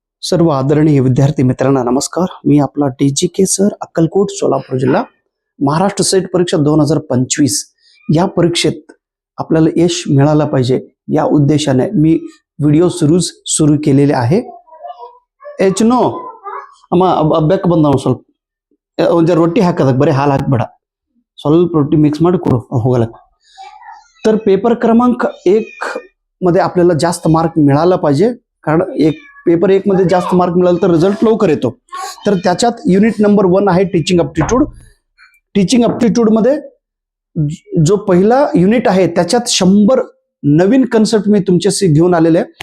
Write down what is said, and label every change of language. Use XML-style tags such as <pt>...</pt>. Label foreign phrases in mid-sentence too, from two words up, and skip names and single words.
<mr>सर्व आदरणीय विद्यार्थी मित्रांना नमस्कार. मी आपला DGK सर, अक्कलकोट, सोलापूर जिल्हा. महाराष्ट्र सेट परीक्षा 2025 या परीक्षेत आपल्याला यश मिळालं पाहिजे या उद्देशाने मी व्हिडिओ सुरू केलेले आहे.</mr> <kn>नो ಬೆಕ್ಕ ಬಂದವ ಸ್ವಲ್ಪ ಒಂದು ರೊಟ್ಟಿ ಹಾಕದಕ್ಕೆ ಬರೀ ಹಾಲು ಹಾಕಬೇಡ, ಸ್ವಲ್ಪ ರೊಟ್ಟಿ ಮಿಕ್ಸ್ ಮಾಡಿ ಕೊಡು ಹೋಗಲಕ್ಕೆ.</kn> <mr>तर पेपर क्रमांक 1 मध्ये आपल्याला जास्त मार्क मिळाला पाहिजे, कारण पेपर 1 मध्ये जास्त मार्क मिळाला तर रिझल्ट लवकर येतो. तर त्याच्यात युनिट नंबर 1 आहे</mr> <en>teaching aptitude. teaching aptitude</en> <mr>मध्ये जो पहिला युनिट आहे त्याच्यात 100 नवीन कन्सेप्ट मी तुमच्याशी घेऊन आलेले आहे.</mr>